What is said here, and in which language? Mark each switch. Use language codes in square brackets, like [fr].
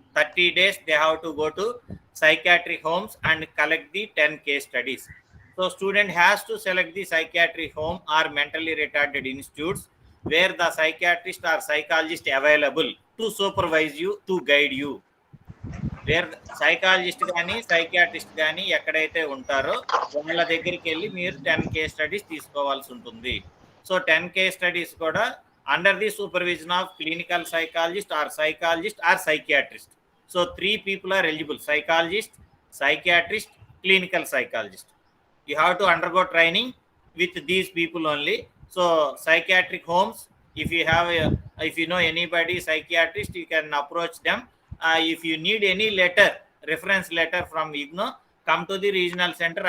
[en] 30 days they have to go to psychiatric homes and collect the 10 case studies. So student has to select the psychiatric home or mentally retarded institutes where the psychiatrist or psychologist available to supervise you, to guide you. [te] Wear psychologist కానీ psychiatrist కానీ ఎక్కడైతే ఉంటారో వాళ్ళ దగ్గరికి వెళ్ళి మీరు 10 case studies తీసుకోవాల్సి ఉంటుంది. [en] So 10 case studies కూడా under the supervision of clinical psychologist or psychiatrist. So 3 people are eligible: psychologist, psychiatrist, clinical psychologist. You have to undergo training with these people only. So psychiatric homes, if you know anybody psychiatrist, you can approach them. If you need any reference letter from IGNOU, come to the regional center.